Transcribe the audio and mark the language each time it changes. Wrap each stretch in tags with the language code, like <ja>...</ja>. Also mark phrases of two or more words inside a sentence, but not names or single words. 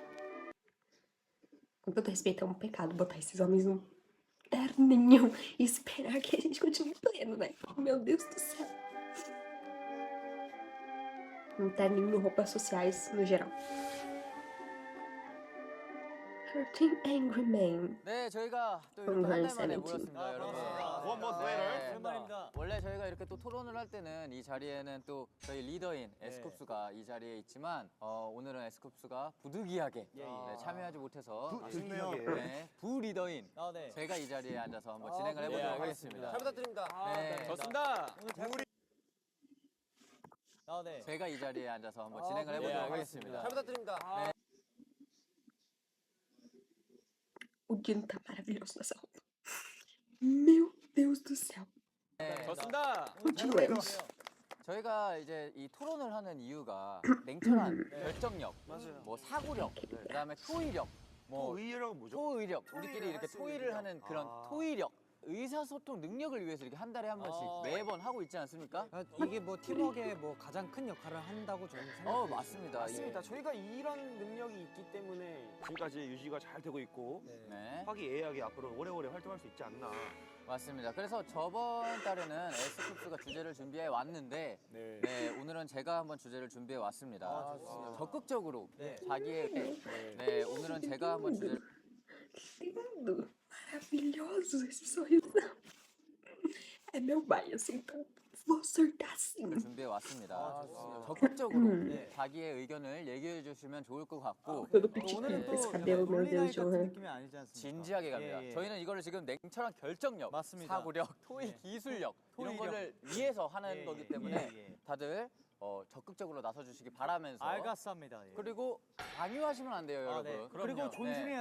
<pt>Com todo respeito, é um pecado botar esses homens num terninho e esperar que a gente continue pleno, né? Meu Deus do céu. Um terninho, roupas sociais no geral. 13 Angry Men.</pt> <ko>네, 저희가 또 이렇게 한 달 만에 모였습니다, 여러분.</ko> <en>One month later.</en> <ko>오랜만입니다. 원래 저희가 이렇게 또 토론을 할 때는 이 자리에는 또 저희 리더인 에스쿱스가 이 자리에 있지만 오늘은 에스쿱스가 부득이하게 참여하지 못해서 아쉽네요. 네, 부리더인 제가 이 자리에 앉아서 한번 진행을 해보도록 하겠습니다. 잘 부탁드립니다. 네, 좋습니다. 제가 이 자리에 앉아서 한번 진행을 해보도록 하겠습니다. 잘 부탁드립니다.</ko> <pt>O Dino tá maravilhoso nessa roupa. Meu Deus do céu.</pt> <ko>네, 좋습니다.</ko> <pt>Continuemos.</pt> <ko>저희가 이제 이 토론을 하는 이유가 냉철한 결정력, 뭐 사고력, 그다음에 토의력, 뭐 의외라고 뭐죠? 토의력, 우리끼리 이렇게 토의를 하는 그런 토의력, 의사소통 능력을 위해서 이렇게 한 달에 한 번씩 매번 하고 있지 않습니까? 이게 뭐 팀워크에 뭐 가장 큰 역할을 한다고 저는 생각해요. 맞습니다. 맞습니다. 저희가 이런 능력이 있기 때문에 지금까지 유지가 잘 되고 있고 네, 화기애애하게 앞으로 오래오래 활동할 수 있지 않나. 맞습니다. 그래서 저번 달에는 에스쿱스가 주제를 준비해 왔는데, 네, 오늘은 제가 한번 주제를 준비해 왔습니다. 적극적으로 자기의, 네, 오늘은 제가 한번 주제를</ko> <pt>Lindo. Maravilhoso esse sorrisão. É meu baile, assim, então vou surtar assim.</pt> <ko>준비해 왔습니다. 적극적으로 자기의 의견을 얘기해 주시면 좋을 것 같고,</ko> <pt>Todo pichiquinho</pt> <ko>오늘은</ko> <pt>com esse</pt> <ko>또</ko> <pt>cabelo, meu</pt> <ko>롤리나잇</ko> <pt>Deus,</pt> <ko>같은</ko> <pt>Johan.</pt> <ko>느낌이 아니지 않습니까? 진지하게 갑니다. 예, 예. 저희는 이거를 지금 냉철한 결정력, 맞습니다. 사고력, 토의 기술력 이런 토의력. 거를 위해서 하는 예, 거기 예, 때문에 예, 예. 다들 적극적으로 나서주시기 바라면서 알겠습니다. 예. 그리고 강요하시면 안 돼요, 여러분. 네, 그리고 존중해야 됩니다.</ko>